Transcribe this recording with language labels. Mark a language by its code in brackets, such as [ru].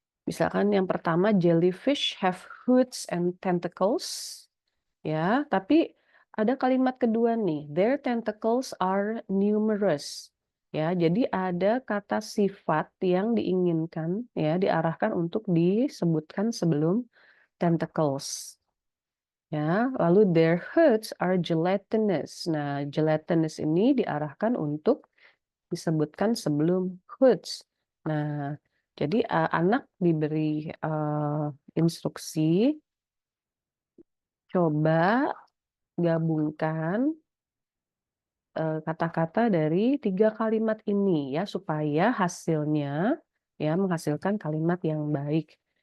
[id] Misalkan yang pertama, [en] jellyfish have hoods and tentacles. [id] Ya, tapi ada kalimat kedua nih, [en] their tentacles are numerous. [id] Ya, jadi ada kata sifat yang diinginkan ya, diarahkan untuk disebutkan sebelum tentacles. Ya, lalu [en] their hoods are gelatinous. [id] Nah, gelatinous ini diarahkan untuk disebutkan sebelum hoods. Nah, jadi anak diberi instruksi coba gabungkan kata-kata dari 3 kalimat ini ya, supaya hasilnya ya menghasilkan kalimat yang baik.